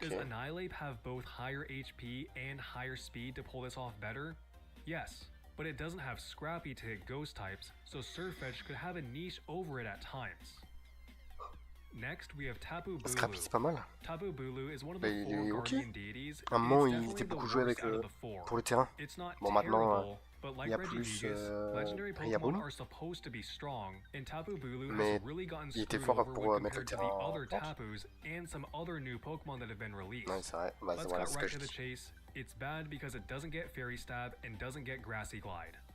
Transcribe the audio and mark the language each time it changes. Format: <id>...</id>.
<en>Does Annihilape have both higher HP and higher speed to pull this off better? Yes, but it doesn't have Scrappy to hit ghost types, so Surfetch'd could have a niche over it at times. Next, we have Tapu Bulu. Tapu Bulu is one of the 4 guardian deities.</en> <fr>À un moment, il était beaucoup joué avec pour le terrain. Bon, maintenant,</fr> <en>But like Regigigas, legendary Pokemon are supposed to be strong, and Tapu Bulu has really gotten screwed over when compared to the other Tapus and some other new Pokemon that have been released. Let's cut right to the chase. It's bad because it doesn't get Fairy Stab and doesn't get Grassy Glide.</en>